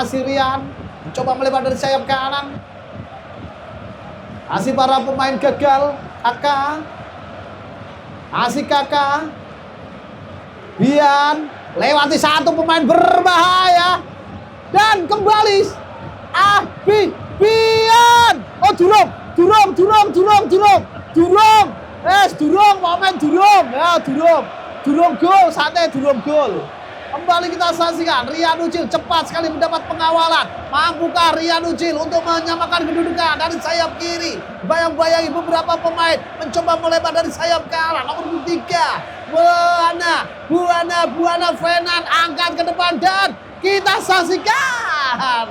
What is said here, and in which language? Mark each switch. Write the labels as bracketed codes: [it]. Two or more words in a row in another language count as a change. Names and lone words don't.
[id] Masih Rian mencoba melebar dari sayap kanan. Masih para pemain gagal. Kakak. Masih kakak. Bian. Lewati satu pemain berbahaya. Dan kembali. Bian. Oh, Durung. Durung. Momen Durung. Ya, Durung. Durung gol. Santai Durung gol. Kembali kita saksikan. Rian Ucil cepat sekali mendapat pengawalan. Mampukah Rian Ucil untuk menyamakan kedudukan dari sayap kiri? Bayang-bayangi beberapa pemain mencoba melebar dari sayap kanan. Nomor 3. Buana Fenan angkat ke depan dan kita saksikan.